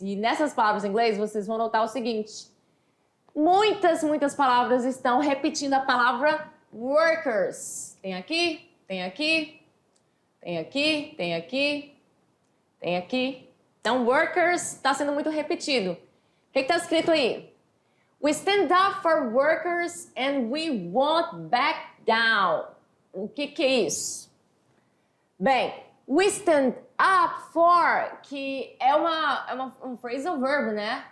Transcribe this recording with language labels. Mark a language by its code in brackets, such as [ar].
[pt] E nessas palavras em inglês vocês vão notar o seguinte. Muitas palavras estão repetindo a palavra workers. Tem aqui, tem aqui, tem aqui, tem aqui, tem aqui. Então, workers está sendo muito repetido. O que está escrito aí? [en] We stand up for workers and we won't back down. [pt] O que é isso? Bem, [en] we stand up for, [pt] que é um phrasal verb, né?